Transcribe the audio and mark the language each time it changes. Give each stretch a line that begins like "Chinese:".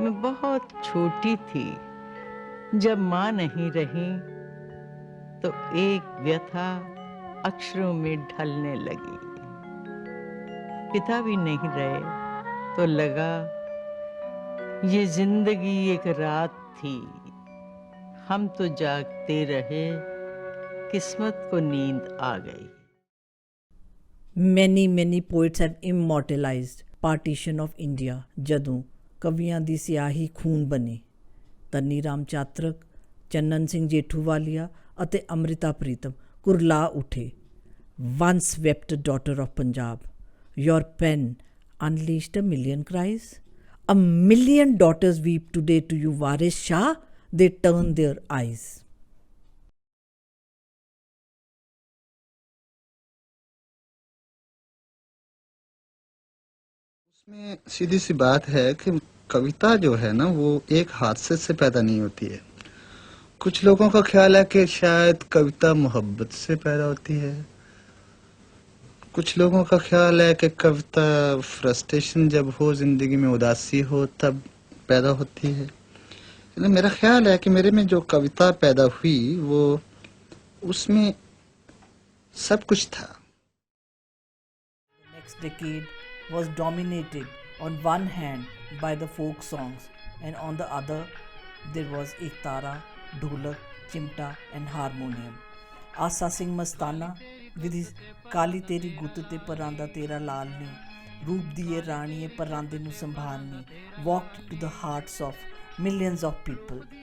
Hindi: मैं बहुत छोटी थी जब माँ नहीं रही तो एक व्यथा अक्षरों में ढलने लगी। पिता भी नहीं रहे तो लगा ये जिंदगी एक रात थी, हम तो जागते रहे, किस्मत को नींद आ गई।
English: Many poets have immortalized partition of India
Punjabi: ਜਦੋਂ ਕਵੀਆਂ ਦੀ ਸਿਆਹੀ ਖੂਨ ਬਣੀ। ਧਨੀ ਰਾਮ ਚਾਤਰਕ, ਚੰਨਨ ਸਿੰਘ ਜੇਠੂਵਾਲੀਆ ਅਤੇ ਅੰਮ੍ਰਿਤਾ ਪ੍ਰੀਤਮ ਕੁਰਲਾ ਉੱਠੇ।
English: Once wept daughter of Punjab, your pen unleashed a million cries. A million daughters weep today to you, Waris Shah, they turn their eyes.
Hindi: में सीधी सी बात है कि कविता जो है ना वो एक हादसे से पैदा नहीं होती है। कुछ लोगों का ख्याल है कि शायद कविता मोहब्बत से पैदा होती है, कुछ लोगों का ख्याल है कि कविता फ्रस्ट्रेशन जब हो, जिंदगी में उदासी हो तब पैदा होती है। लेकिन मेरा ख्याल है कि मेरे में जो कविता पैदा हुई वो उसमें सब कुछ था।
English: Next decade was dominated on one hand by the folk songs and on the other there was Ektara, Dholak, Chimta and harmonium. Asa Singh Mastana with his Kali Teri Gut te Paranda Tera Lalni, Roop Diye Raniye Parande Nu Sambhalni walked into the hearts of millions of people.